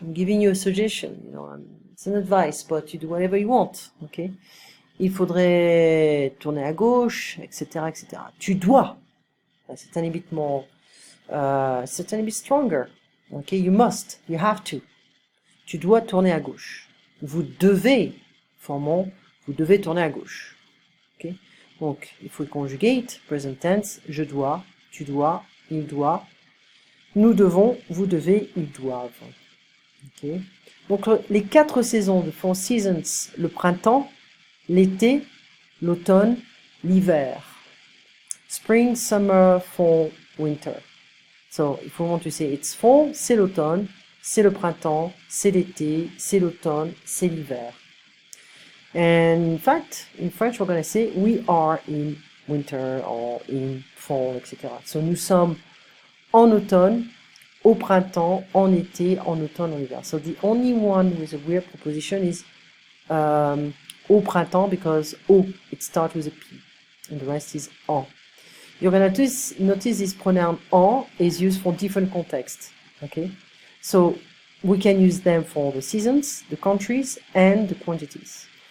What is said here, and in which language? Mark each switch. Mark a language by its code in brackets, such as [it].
[en] I'm giving you a suggestion, it's an advice, but you do whatever you want, okay? [fr] Il faudrait tourner à gauche, etc., etc. Tu dois. C'est un [en] bit more, [fr] c'est un [en] bit stronger. Okay, you must, you have to. [fr] Tu dois tourner à gauche. Vous devez, formons, vous devez tourner à gauche. Okay? Donc, il faut [en] conjugate, present tense, [fr] je dois, tu dois, il doit, nous devons, vous devez, ils doivent. Okay? Donc, les 4 saisons de [en] Four Seasons, [fr] le printemps, l'été, l'automne, l'hiver. [en] Spring, summer, fall, winter. So, if we want to say it's fall, [fr] c'est l'automne, c'est le printemps, c'est l'été, c'est l'automne, c'est l'hiver. [en] And in fact, in French, we're going to say we are in winter or in fall, etc. [fr] So, nous sommes en automne, au printemps, en été, en automne, en hiver. [en] So, the only one with a weird preposition is au printemps, because au, it starts with a P, and the rest is en. You're going to notice this pronoun en is used for different contexts, okay? So we can use them for the seasons, the countries, and the quantities.